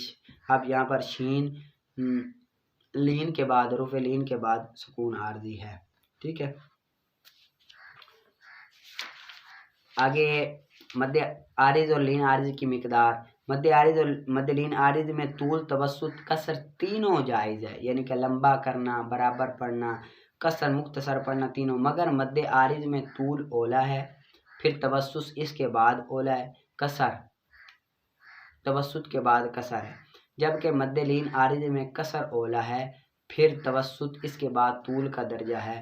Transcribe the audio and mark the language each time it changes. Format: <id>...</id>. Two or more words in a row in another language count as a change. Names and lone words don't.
<ur>اب یہاں پر شین لین کے بعد، حروف لین کے بعد سکون عارضی ہے، ٹھیک ہے۔ آگے مد عارض اور لین عارض کی مقدار: مد عارض اور مد لین عارض میں طول توسط قصر تینوں جائز ہے، یعنی کہ لمبا کرنا، برابر پڑھنا، قصر مختصر پڑھنا، تینوں، مگر مد عارض میں طول اولا ہے، پھر توسط اس کے بعد اولا ہے، قصر توسط کے بعد قصر ہے، جبکہ مد لین عارض میں قصر اولا ہے، پھر توسط اس کے بعد طول کا درجہ ہے۔</ur>